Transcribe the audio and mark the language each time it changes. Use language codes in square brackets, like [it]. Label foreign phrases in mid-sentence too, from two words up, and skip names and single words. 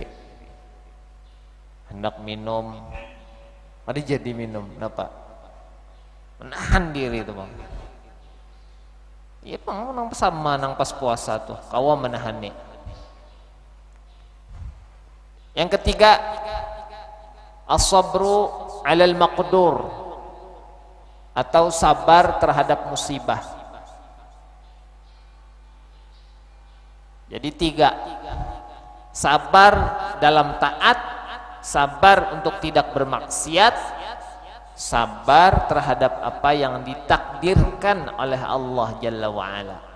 [id] Hendak minum, ada jadi minum, kenapa? Menahan diri itu bang. [bjn] Iya bang, nang sama nang pas puasa tuh, kawa menahani. [id] Yang ketiga, [ar] الصبر على المقدور, [id] atau sabar terhadap musibah. Jadi 3, sabar dalam taat, sabar untuk tidak bermaksiat, sabar terhadap apa yang ditakdirkan oleh Allah [ar] جل وعلا.